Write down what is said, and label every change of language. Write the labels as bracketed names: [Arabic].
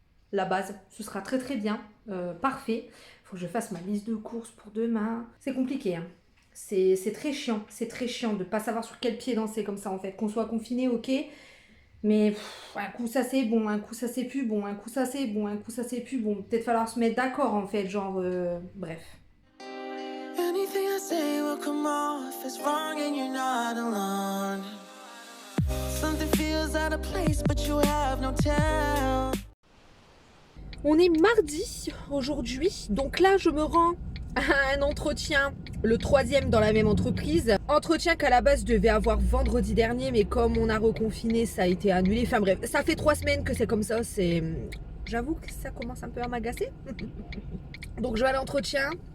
[French] La base, ce sera très très bien, parfait. Faut que je fasse ma liste de courses pour demain. C'est compliqué, hein. C'est très chiant de ne pas savoir sur quel pied danser comme ça en fait. Qu'on soit confiné, ok. Mais un coup ça c'est bon, un coup ça c'est plus bon, un coup ça c'est bon, un coup ça c'est plus bon. Peut-être falloir se mettre d'accord en fait, genre bref. [English] Anything I say will come off as wrong and you're not alone. Something feels out of place but you have no tell. [French] On est mardi aujourd'hui, donc là je me rends à un entretien, le 3e dans la même entreprise. Entretien qu'à la base devait avoir vendredi dernier, mais comme on a reconfiné, ça a été annulé. Enfin bref, ça fait 3 semaines que c'est comme ça. J'avoue que ça commence un peu à m'agacer. Donc je vais à l'entretien.